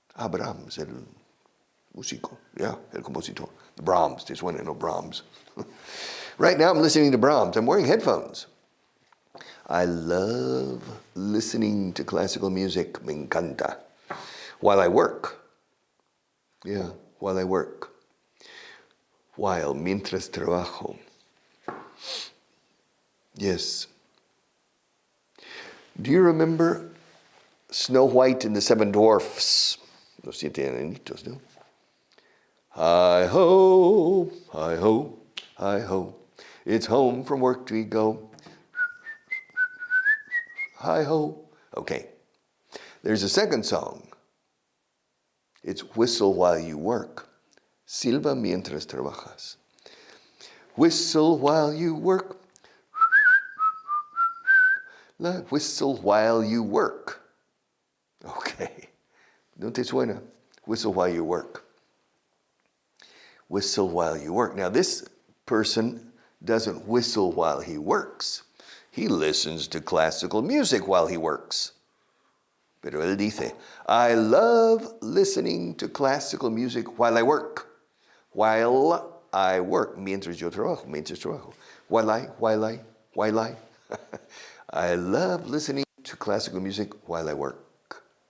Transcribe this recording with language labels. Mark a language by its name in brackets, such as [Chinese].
[Spanish] Brahms, el músico, el compositor. [English] Brahms, this one, no Brahms. Right now I'm listening to Brahms. I'm wearing headphones. I love listening to classical music, [Spanish] me encanta, [English] while I work. Yeah, while I work. While, [Spanish] mientras trabajo. [English] Yes. Do you remember Snow White and the Seven Dwarfs? [Spanish] Los siete enanitos, no? [English] Hi-ho, hi-ho, hi-ho. It's home from work we go. Hi-ho. Okay. There's a second song. It's Whistle While You Work. [Spanish] Silba mientras trabajas. [English] Whistle while you work. Whistle while you work. Okay. [Spanish] ¿No te suena? [English] Whistle while you work. Whistle while you work. Now this person doesn't whistle while he works. He listens to classical music while he works. [Spanish] Pero él dice, [English] I love listening to classical music while I work. While I work, [Spanish] mientras yo trabajo, [English] While I. I love listening to classical music while I work.